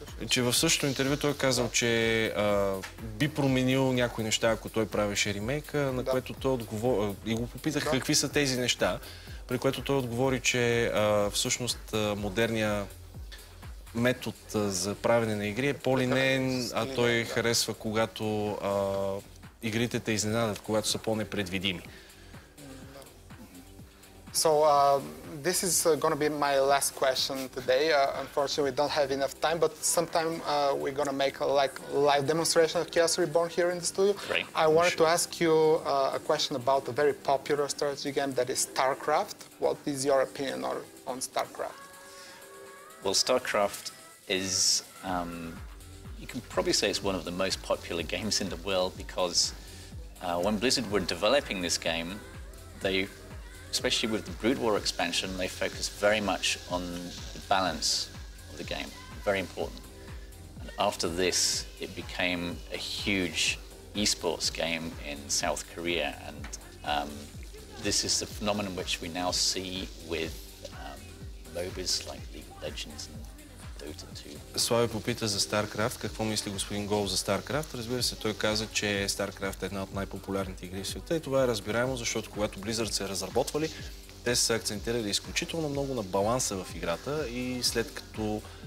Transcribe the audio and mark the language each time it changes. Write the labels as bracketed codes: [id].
[bg] Че в същото интервю той казал, че би променил някои неща, ако той правеше ремейка, на което той отговори и го попитах какви са тези неща, при което той отговори, че всъщност модерният метод за правене на игри е по-линеен, а той харесва, когато игрите те изненадат, когато са по-непредвидими. [en] So this is going to be my last question today. Unfortunately, we don't have enough time, but sometime we're going to make a live demonstration of Chaos Reborn here in the studio. Great. I wanted to ask you a question about a very popular strategy game that is StarCraft. What is your opinion on StarCraft? Well, StarCraft is, you can probably say it's one of the most popular games in the world because when Blizzard were developing this game, especially with the Brood War expansion, they focused very much on the balance of the game, very important. And after this, it became a huge esports game in South Korea, and this is the phenomenon which we now see with MOBAs like League of Legends and Dota 2. [bg] Слави попита за StarCraft. Какво мисли господин Голлop за StarCraft? Разбира се, той каза, че StarCraft е една от най-популярните игри в света и това е разбираемо, защото когато Blizzard се разработвали, те са акцентирали изключително много на баланса в играта и след като